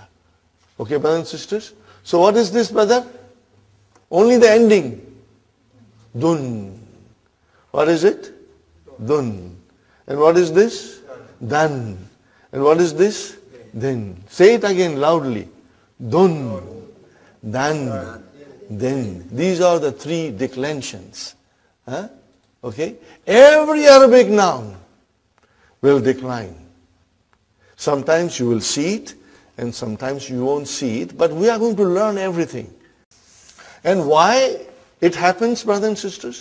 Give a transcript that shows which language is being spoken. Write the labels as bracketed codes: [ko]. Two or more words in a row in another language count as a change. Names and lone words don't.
[en] Okay, brothers and sisters? So what is this, brother? Only the ending. Dun. What is it? Dun. And what is this? Dan. And what is this? Din. Say it again loudly. Dun. Dan. Din. These are the 3 declensions. Okay? Every Arabic noun will decline. Sometimes you will see it, and sometimes you won't see it, but we are going to learn everything. And why it happens, brothers and sisters?